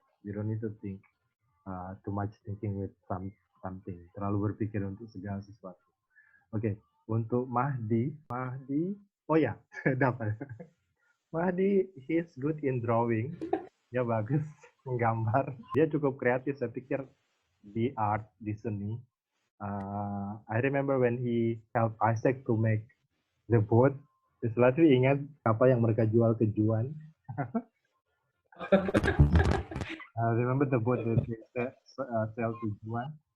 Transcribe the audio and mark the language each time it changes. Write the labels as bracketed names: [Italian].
[English] You don't need to think too much thinking with something. [Indonesian] Terlalu berpikir untuk segala sesuatu. Oke, untuk Mahdi, oh ya, dapat. [English] Mahdi, he's good in drawing. [Indonesian] Dia bagus menggambar. Dia cukup kreatif, saya pikir di art, di seni. [English] I remember when he helped Isaac to make the boat. [Indonesian] Selalu ingat apa yang mereka jual ke Juan. [English] Remember the boat that they sell to Juan.